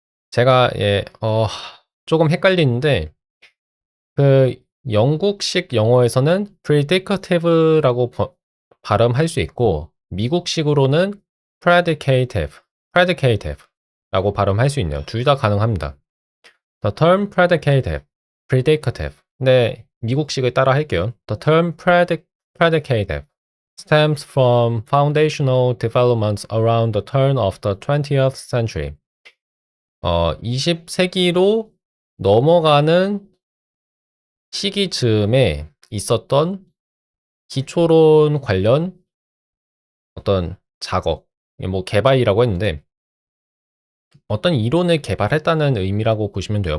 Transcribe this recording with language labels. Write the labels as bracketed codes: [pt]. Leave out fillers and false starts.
[ko] 제가 조금 헷갈리는데 그 영국식 영어에서는 predicative라고 발음할 수 있고 미국식으로는 predicative라고 발음할 수 있네요. 둘 다 가능합니다. [en] The term predicative. [ko] 네, 미국식을 따라 할게요. [en] The term predicative stems from foundational developments around the turn of the 20th century. [ko] 20세기로 넘어가는 시기 즈음에 있었던 기초론 관련 어떤 작업, 뭐 개발이라고 했는데 어떤 이론을 개발했다는 의미라고 보시면 돼요.